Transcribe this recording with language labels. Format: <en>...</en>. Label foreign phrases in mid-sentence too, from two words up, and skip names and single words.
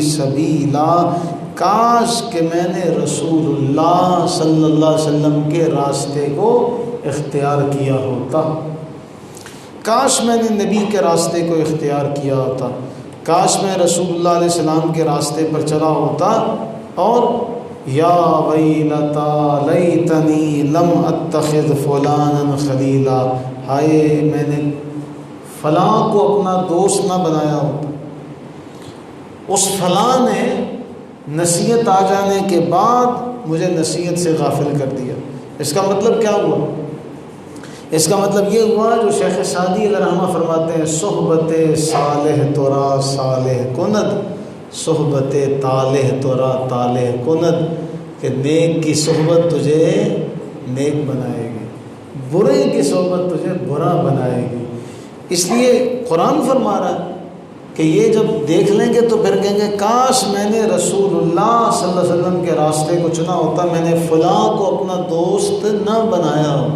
<ur>سبیلا، کاش کہ میں نے رسول اللہ</ur> <ar>صلی اللہ علیہ وسلم</ar> <ur>کے راستے کو اختیار کیا ہوتا، کاش میں نے نبی کے راستے کو اختیار کیا ہوتا، کاش میں رسول اللہ</ur> <ar>علیہ السلام</ar> <ur>کے راستے پر چلا ہوتا، اور</ur> <ar>یا ویلتا لیتنی لم اتخذ فلانا خلیلا،</ar> <ur>ہائے میں نے فلاں کو اپنا دوست نہ بنایا ہوتا۔ اس فلاں نے نصیحت آ جانے کے بعد مجھے نصیحت سے غافل کر دیا۔ اس کا مطلب کیا ہوا؟ اس کا مطلب یہ ہوا جو شیخ سعدی علیہ رحمہ فرماتے ہیں</ur> <fa>صحبت صالح تورا صالح کند، صحبت طالح تورا طالح کند،</fa> <ur>کہ نیک کی صحبت تجھے نیک بنائے گی، برے کی صحبت تجھے برا بنائے گی۔ اس لیے قرآن فرما رہا ہے کہ یہ جب دیکھ لیں گے تو پھر کہیں گے کاش میں نے رسول اللہ</ur> <ar>صلی اللہ علیہ وسلم</ar> <ur>کے راستے کو چنا ہوتا، میں نے فلاں کو اپنا دوست نہ بنایا ہوتا۔</ur>